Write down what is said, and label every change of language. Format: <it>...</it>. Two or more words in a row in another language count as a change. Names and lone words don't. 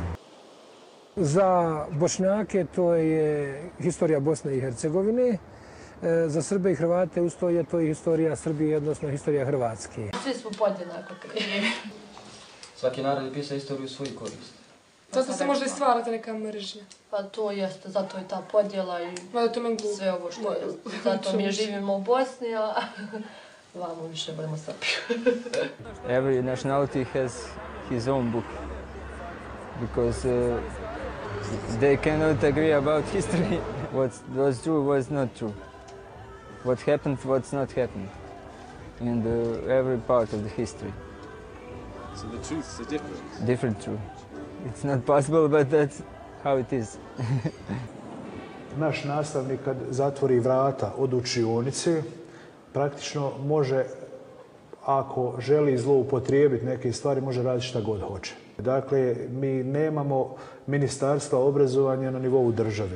<bs>Za Bošnjake to je historija Bosne i Hercegovine, za Srbe i Hrvate usto je to historija Srbije, odnosno historija Hrvatske. Svi smo podjednako krivi. Svaki narod je pisao istoriju u svoju korist. Zato se možda i stvarate neka mržnja. Pa to jeste, zato je ta podjela i sve ovo što je. Zato mi živimo u Bosni, a vamo više budemo Srbi.</bs> <en>Every nationality has his own book. Because they cannot agree about history. What was true was not true. What happened was not happened. In every part of the history. So the truths are different? Different truth. It's not possible, but that's how it is.</en> <bs>Naš nastavnik kad zatvori vrata od učionice, praktično može, ako želi zloupotrijebiti neke stvari, može raditi šta god hoće. Dakle, mi nemamo ministarstva obrazovanja na nivou države.</bs>